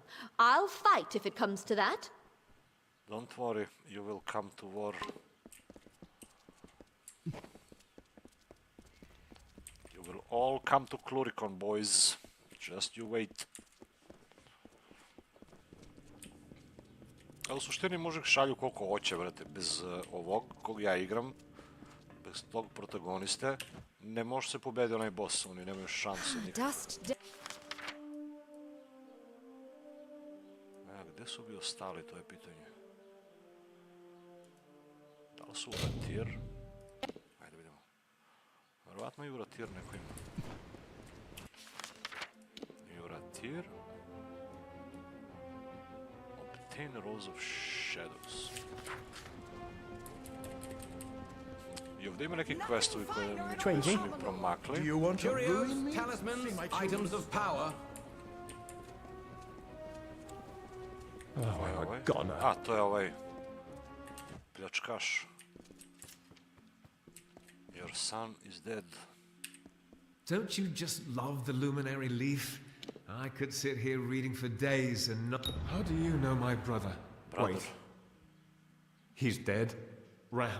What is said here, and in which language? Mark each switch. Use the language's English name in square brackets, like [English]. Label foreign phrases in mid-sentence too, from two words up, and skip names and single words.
[English] I'll fight if it comes to that. Don't worry, you will come to war. You will all come to Klurikon, boys. Just you wait. [Serbian] A u suštini može šalju koliko hoće, brate, bez ovog kog ja igram, bez tog protagoniste, ne može se pobediti onaj boss, oni nemaju šanse nikako. Gdje su bi ostali, to je pitanje. Da li su u Ratir? Ajde vidimo. Vjerovatno i u Ratir neko ima. I u Ratir. [English] Obtain Rose of Shadows. [Serbian] I ovdje ima neki questovi koji su mi promakli. [English] Curios, talismans, items of power. [Serbian] A, to je ovaj pljačkaš. [English] Your son is dead. Don't you just love the luminary leaf? I could sit here reading for days and not... How do you know my brother? Wait. He's dead? Ram.